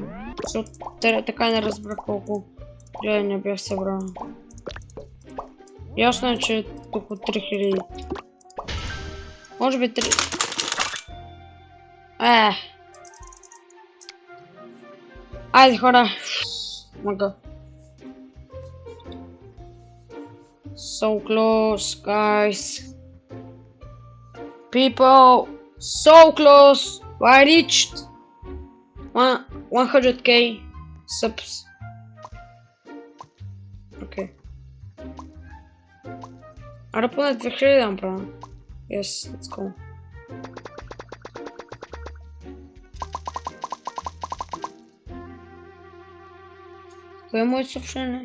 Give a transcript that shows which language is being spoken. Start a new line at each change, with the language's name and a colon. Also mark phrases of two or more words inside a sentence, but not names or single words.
Bulgarian: Така и не разбрах колко гледания бях събрал. Ясно е, че тук от 3000. Може би 3... Айде хора. Мога.
English: So close, guys. People, so close. I reached 100k subs.
Bulgarian: Okay. Ара поне 2000 да направя.
English: Yes, let's go.
Bulgarian: Кое е моето съобщение?